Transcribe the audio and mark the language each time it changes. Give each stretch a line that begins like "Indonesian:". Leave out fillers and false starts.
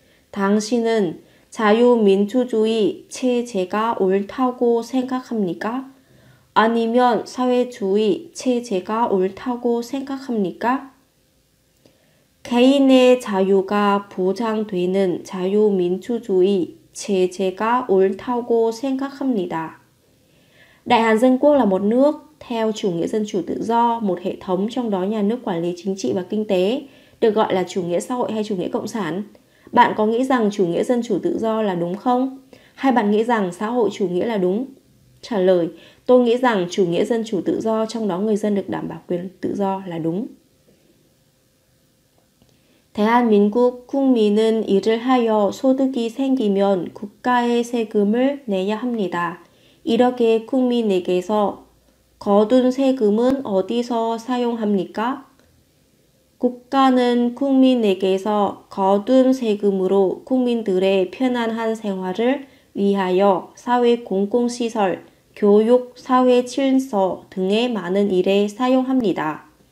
Korean: 당신은 자유민주주의 체제가 옳다고 생각합니까? 아니면 사회주의 체제가 옳다고 생각합니까? 개인의 자유가 보장되는 자유민주주의 체제가 옳다고 생각합니다.
Vietnamese: Đại Hàn Dân Quốc là một nước theo chủ nghĩa dân chủ tự do, một hệ thống trong đó nhà nước quản lý chính trị và kinh tế, được gọi là chủ nghĩa xã hội hay chủ nghĩa cộng sản. Bạn có nghĩ rằng chủ nghĩa dân chủ tự do là đúng không? Hay bạn nghĩ rằng xã hội chủ nghĩa là đúng? Trả lời, tôi nghĩ rằng chủ nghĩa dân chủ tự do, trong đó người dân được đảm bảo quyền tự do là đúng.
Korean: 대한민국 국민은 일을 하여 소득이 생기면 국가에 세금을 내야 합니다. 이렇게 국민에게서 거둔 세금은 어디서 사용합니까? 국가는 국민에게서 거둔 세금으로 국민들의 편안한 생활을 위하여 사회 공공시설, 교육, 사회 질서 등의 많은 일에 사용합니다.